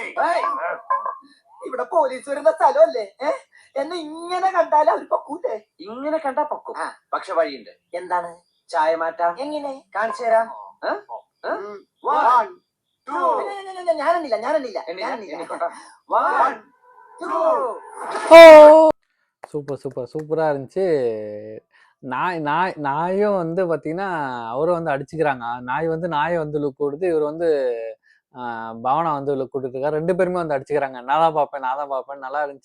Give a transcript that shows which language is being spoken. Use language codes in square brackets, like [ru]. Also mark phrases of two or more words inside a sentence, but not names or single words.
[ml] ഇവിടെ പോലീസ് വരുന്ന സ്ഥലമല്ലേ? എന്നെ ഇങ്ങനെ കണ്ടാലും അവർ പൊക്കൂലേ? ഇങ്ങനെ കണ്ടാ പൊക്കും. പക്ഷെ വഴിയുണ്ട്. എന്താണ്? ചായ മാറ്റാം. എങ്ങനെ? കാണിച്ചു തരാം. ഞാനെണ്ണില്ല. [ta] சூப்பர் சூப்பர் சூப்பரா இருந்துச்சு. நாயும் வந்து பாத்தீங்கன்னா அவரும் வந்து அடிச்சுக்கிறாங்க. நாய் வந்து நாயை வந்து லுக் கொடுத்து, இவர் வந்து பவனா வந்து லுக் கொடுத்துருக்காரு. 2 பேருமே வந்து அடிச்சுக்கிறாங்க. நான் தான் பார்ப்பேன். நல்லா இருந்துச்சு.